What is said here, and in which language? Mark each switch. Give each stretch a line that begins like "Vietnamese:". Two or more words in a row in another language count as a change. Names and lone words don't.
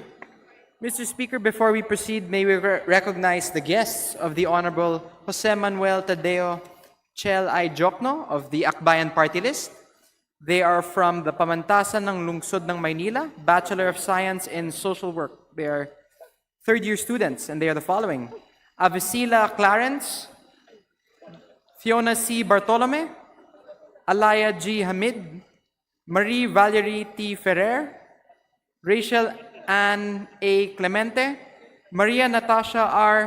English: Mr. Speaker, before we proceed, may we recognize the guests of the Honorable Jose Manuel Tadeo Chel I. Jokno of the Akbayan Party List. They are from the Pamantasan ng Lungsod ng Maynila, Bachelor of Science in Social Work. They are third-year students, and they are the following: Avisila Clarence, Fiona C. Bartolome, Alaya G. Hamid, Marie Valerie T. Ferrer, Rachel Ann A. Clemente, Maria Natasha R.